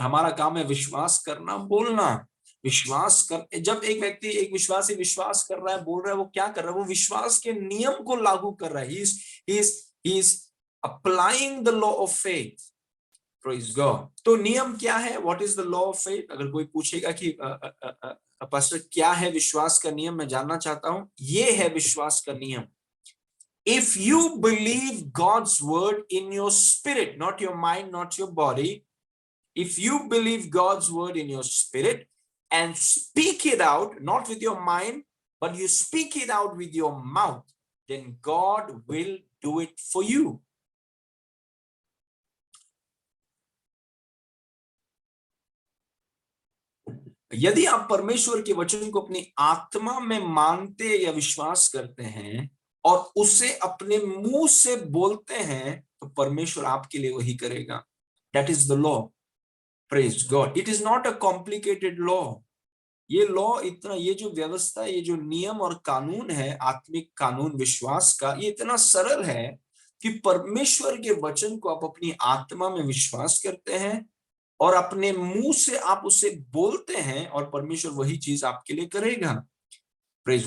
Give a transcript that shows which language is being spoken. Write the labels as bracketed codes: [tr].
[hi] हमारा काम है विश्वास करना, बोलना। विश्वास कर, जब एक व्यक्ति, एक विश्वासी विश्वास कर रहा है, बोल रहा है, वो क्या कर रहा है? वो विश्वास के नियम को लागू कर रहा है। [en] He is applying the law of faith. Praise God. [hi] तो नियम क्या है? [en] What is the law of faith? [hi] अगर कोई पूछेगा कि पास्टर क्या है विश्वास का नियम, मैं जानना चाहता हूं। ये है विश्वास का नियम। [en] If you believe God's word in your spirit, not your mind, not your body, if you believe God's word in your spirit and speak it out, not with your mind, but you speak it out with your mouth, then God will do it for you. [hi] यदि आप परमेश्वर के वचन को अपनी आत्मा में मानते या विश्वास करते हैं और उसे अपने मुंह से बोलते हैं, तो परमेश्वर आपके लिए वही करेगा। [en] That is the law. Praise God. It is not a complicated law. [hi] ये लॉ इतना, ये जो व्यवस्था, ये जो नियम और कानून है, आत्मिक कानून विश्वास का, ये इतना सरल है कि परमेश्वर के वचन को आप अपनी आत्मा में विश्वास करते हैं और अपने मुंह से आप उसे बोलते हैं और परमेश्वर वही चीज आपके लिए करेगा। प्रेज।